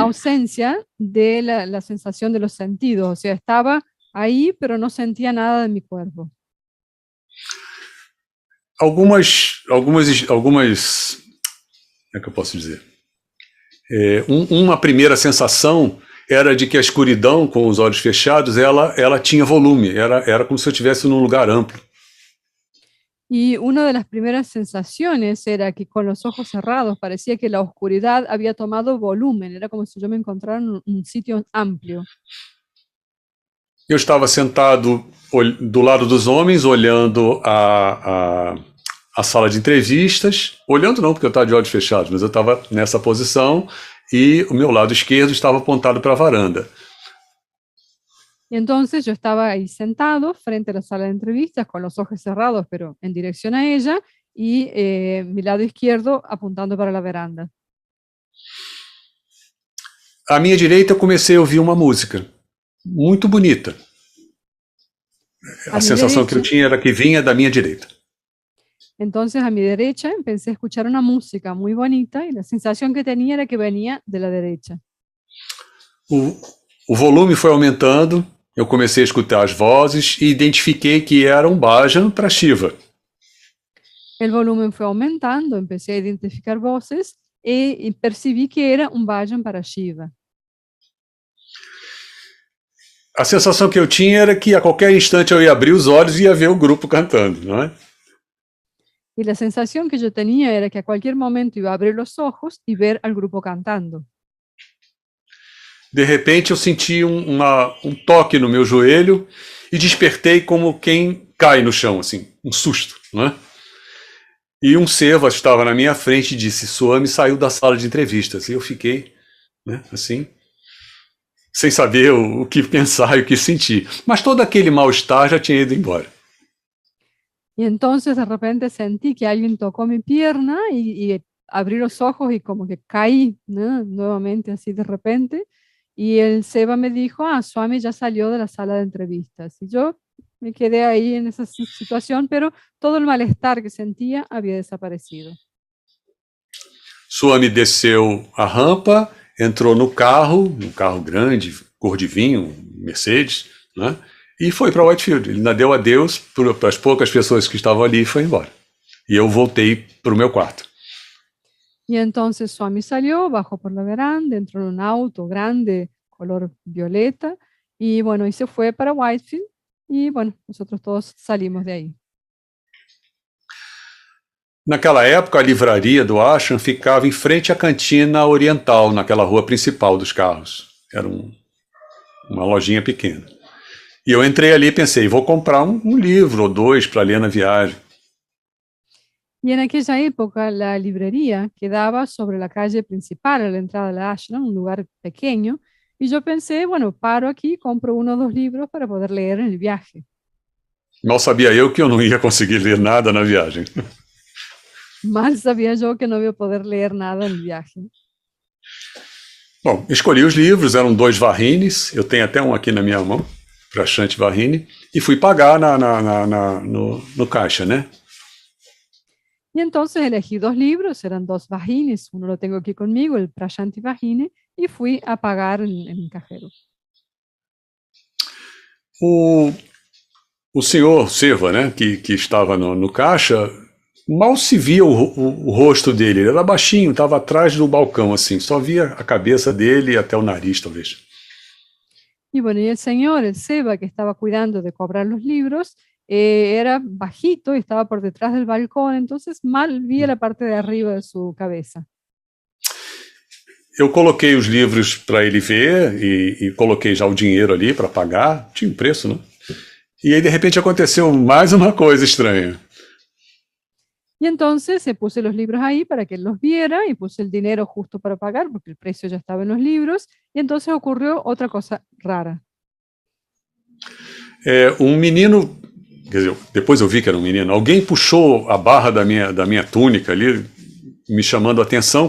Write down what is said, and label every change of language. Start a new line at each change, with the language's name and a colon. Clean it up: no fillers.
Spanish: ausencia de la sensación de los sentidos. O sea, estaba ahí, pero no sentía nada de mi cuerpo.
Portuguese: Algumas, como é que eu posso dizer? Uma primeira sensação era de que a escuridão, com os olhos fechados, ela tinha volume, era como se eu estivesse num lugar amplo.
Spanish: Y una de las primeras sensaciones era que con los ojos cerrados parecía que la oscuridad había tomado volumen, era como si yo me encontrara en un sitio amplio.
Portuguese: Eu estava sentado do lado dos homens, olhando a sala de entrevistas, olhando não, porque eu estava de olhos fechados, mas eu estava nessa posição e o meu lado esquerdo estava apontado para a varanda.
Spanish: Y entonces yo estaba ahí sentado frente a la sala de entrevistas con los ojos cerrados, pero en dirección a ella, y mi lado izquierdo apuntando para la veranda.
Portuguese: À minha direita eu comecei a ouvir uma música muito bonita. A sensação que eu tinha era que vinha da minha direita.
Spanish: Entonces a mi derecha empecé a escuchar una música muy bonita y la sensación que tenía era que venía de la derecha.
Portuguese: O volume foi aumentando, eu comecei a escutar as vozes e identifiquei que era um bhajan para Shiva.
Spanish: El volumen fue aumentando, empecé a identificar voces y percibí que era un bhajan para Shiva.
Portuguese: A sensação que eu tinha era que a qualquer instante eu ia abrir os olhos e ia ver o grupo cantando, não é?
Spanish: Y la sensación que yo tenía era que a cualquier momento iba a abrir los ojos y ver al grupo cantando.
Portuguese: De repente eu senti um toque no meu joelho e despertei como quem cai no chão, assim, um susto, não é? E um seva estava na minha frente e disse: Swami saiu da sala de entrevistas. E eu fiquei, né, assim, sem saber o que pensar e o que sentir. Mas todo aquele mal-estar já tinha ido embora.
Spanish: Y entonces de repente sentí que alguien tocó mi pierna y abrí los ojos y como que caí, ¿no? Nuevamente así de repente. Y el Seva me dijo, Swami ya salió de la sala de entrevistas. Y yo me quedé ahí en esa situación, pero todo el malestar que sentía había desaparecido.
Portuguese: Swami desceu a rampa, entrou no carro, um carro grande, cor de vinho, Mercedes, né? E foi para Whitefield. Ele ainda deu adeus para as poucas pessoas que estavam ali e foi embora. E eu voltei para o meu quarto.
Spanish: Y entonces Swami salió, bajó por la veranda, entró en un auto grande, color violeta, y bueno, y se fue para Whitefield, y bueno, nosotros todos salimos de ahí.
Portuguese: Naquela época, a livraria do Ashram ficava em frente à cantina oriental, naquela rua principal dos carros. Era uma lojinha pequena. E eu entrei ali e pensei, vou comprar um livro ou dois para ler na viagem.
Spanish: Y en aquella época la librería quedaba sobre la calle principal a la entrada de la ashram, un lugar pequeño, y yo pensé, bueno, paro aquí, compro uno o dos libros para poder leer en el viaje.
Portuguese: Mal sabia eu que eu não ia conseguir ler nada na viagem.
Spanish: Mal sabía yo que no iba a poder leer nada en el viaje.
Portuguese: Bom, escolhi os livros, eram 2 varrines, eu tenho até um aqui na minha mão, Prashant Varrine, e fui pagar no caixa, né?
Spanish: Y entonces elegí 2 libros, eran 2 vajines, uno lo tengo aquí conmigo, el Prashanti Vajine, y fui a pagar en el cajero.
Portuguese: o senhor Seva, né, que estava no caixa, mal se via o rosto dele. Ele era baixinho, estava atrás do balcão, assim. Só via a cabeça dele e até o nariz, talvez.
Spanish: Y bueno, y el señor, el Seba, que estaba cuidando de cobrar los libros, era bajito y estaba por detrás del balcón, entonces mal via la parte de arriba de su cabeza.
Portuguese: Eu coloquei os livros para ele ver e coloquei já o dinheiro ali para pagar. Tinha um preço, né? E aí, de repente, aconteceu mais uma coisa estranha.
Spanish: Y entonces puse los libros ahí para que él los viera y puse el dinero justo para pagar porque el precio ya estaba en los libros y entonces ocurrió otra cosa rara.
Portuguese: Um menino, quer dizer, depois eu vi que era um menino, alguém puxou a barra da minha túnica ali, me chamando a atenção.